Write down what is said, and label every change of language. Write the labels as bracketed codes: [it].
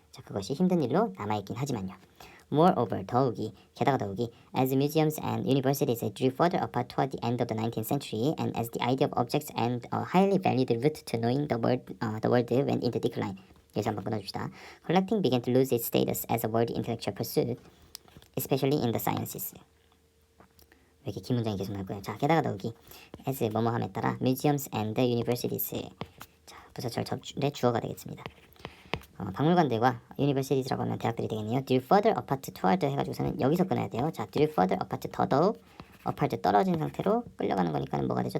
[ko] 자, 그것이 힘든 일로 남아있긴 하지만요. [en] Moreover, [ko] 게다가 더욱이, [en] as museums and universities drew further apart toward the end of the 19th century, and as the idea of objects and a highly valued route to knowing the world went into decline. [ko] 여기서 한번 끊어줍시다. [en] Collecting began to lose its status as a worthy intellectual pursuit, especially in the sciences. [ko] 왜 이렇게 긴 문장이 계속 나올 거예요? 자, 게다가 더욱이, as 뭐뭐함에 따라, [en] museums and universities. [ko] 자, 부사철의 주어가 되겠습니다. 박물관들과 universities라고 하면 대학들이 되겠네요. [en] drew further apart toward [ko] 해가지고서는 여기서 끊어야 돼요. 자, [en] drew further apart [ko] 더더욱 apart 떨어진 상태로 끌려가는 거니까 뭐가 되죠?